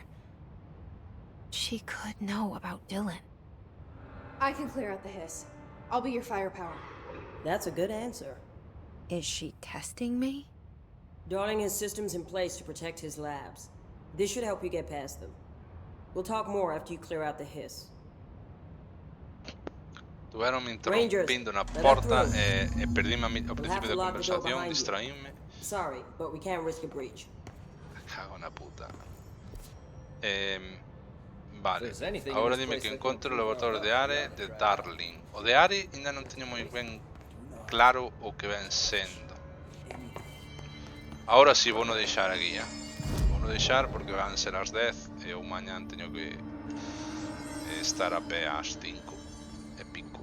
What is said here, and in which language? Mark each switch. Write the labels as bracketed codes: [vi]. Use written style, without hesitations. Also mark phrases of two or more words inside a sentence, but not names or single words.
[en] She could know about Dylan. I can clear out the hiss. I'll be your firepower. That's a good answer. Is she testing me? Darling has systems in place to protect his labs. This should help you get past them. We'll talk more after you clear out the hiss. [gl] Estuvieron interrompiendo una porta e perdíme ao principio da conversación, distraíme. [en] Sorry, but we can't risk a breach. [gl] Cago na puta. Vale, agora dime que encontro o laboratorio de Are de Darling. O de Are ainda non teño moi ben claro o que ven sendo. Ahora si vou no deixar aquí, vou no deixar porque van ser as 10 e eu mañán teño que estar a pé ás 5 e pico.